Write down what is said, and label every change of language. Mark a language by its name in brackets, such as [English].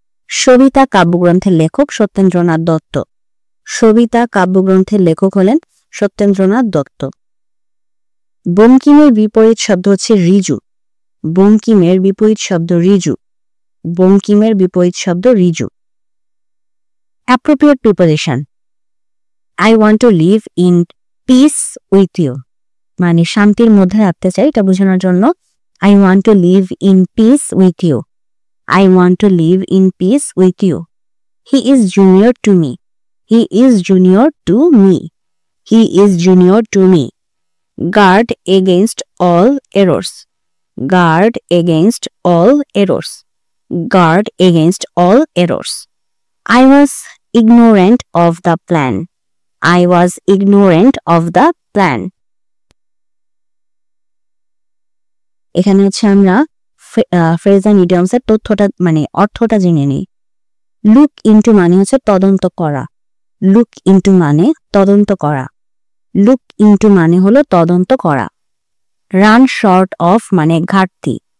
[Bangla] সবিতা কাব্যগ্রন্থের লেখক সত্যেন্দ্রনাথ দত্ত। সবিতা কাব্যগ্রন্থের লেখক হলেন সত্যেন্দ্রনাথ দত্ত। বঙ্কিমের বিপরীত শব্দ হচ্ছে ঋজু। বঙ্কিমের বিপরীত শব্দ ঋজু। বঙ্কিমের বিপরীত শব্দ ঋজু। [English] appropriate preposition. I want to live in peace with you. [Bangla] মানে শান্তির মধ্যে রাখতে চাই, এটা বোঝানোর জন্য [English] I want to live in peace with you. I want to live in peace with you. He is junior to me. He is junior to me. He is junior to me. Guard against all errors. Guard against all errors. Guard against all errors. I was ignorant of the plan. I was ignorant of the plan. [Bangla] এখানে হচ্ছে আমরা phrase and idioms এর তথ্যটা মানে অর্থটা জেনে নিই। Look into মানে হচ্ছে তদন্ত করা। লুক ইনটু মানে তদন্ত করা। লুক ইনটু মানে হলো তদন্ত করা। রান শর্ট অফ মানে ঘাটতি।